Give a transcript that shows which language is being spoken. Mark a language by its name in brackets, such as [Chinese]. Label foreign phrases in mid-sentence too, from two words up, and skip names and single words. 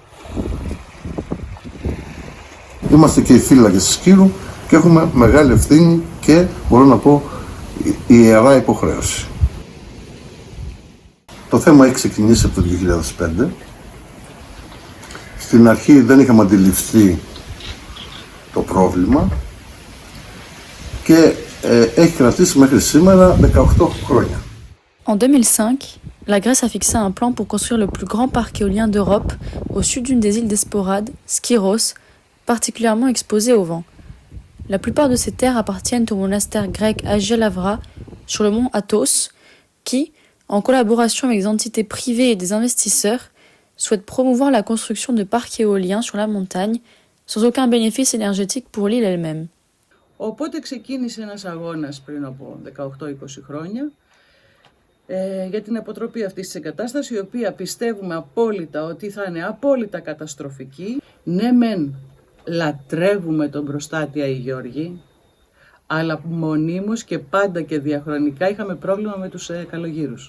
[Greek] Είμαστε και οι φύλακες της Κύρου και έχουμε μεγάλη ευθύνη και, μπορώ να πω, ιερά υποχρέωση. Το θέμα έχει ξεκινήσει από το 2005. Στην αρχή δεν είχαμε αντιληφθεί το πρόβλημα και έχει κρατήσει μέχρι σήμερα 18 χρόνια. [French] En 2005, la Grèce a fixé un plan pour construire le plus grand parc éolien d'Europe au sud d'une des îles des Sporades, Skyros, particulièrement exposée au vent. La plupart de ces terres appartiennent au monastère grec Agia Lavra sur le mont Athos, qui, en collaboration avec des entités privées et des investisseurs, souhaite promouvoir la construction de parcs éoliens sur la montagne, sans aucun bénéfice énergétique pour l'île elle-même. [Greek] Οπότε ξεκίνησε ένας αγώνας πριν από 18-20 χρόνια για την αποτροπή αυτής της εγκατάστασης, η οποία πιστεύουμε απόλυτα ότι θα είναι απόλυτα καταστροφική. Ναι μεν λατρεύουμε τον προστάτη Άη Γιώργη, αλλά μονίμως και πάντα και διαχρονικά είχαμε πρόβλημα με τους καλογύρους.